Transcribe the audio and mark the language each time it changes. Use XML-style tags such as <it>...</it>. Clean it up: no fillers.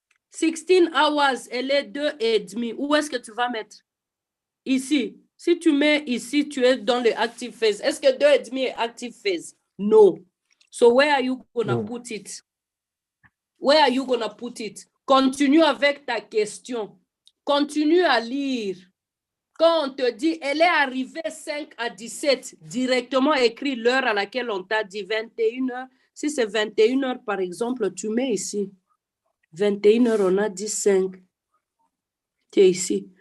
<en>16 hours,</en> <fr>elle est 2,5. Où est-ce que tu vas mettre? Ici. Si tu mets ici, tu es dans le active phase. Est-ce que 2,5 est active phase?</fr> <en>No. So where are you gonna put it? Where are you gonna put it?</en> <fr>Continue avec ta question. Continue à lire. Quand on te dit, elle est arrivée 5 à 17, directement écris l'heure à laquelle on t'a dit 21 heures. Si c'est 21 heures, par exemple, tu mets ici. 21 heures, on a dit 5. Tu es ici.</fr>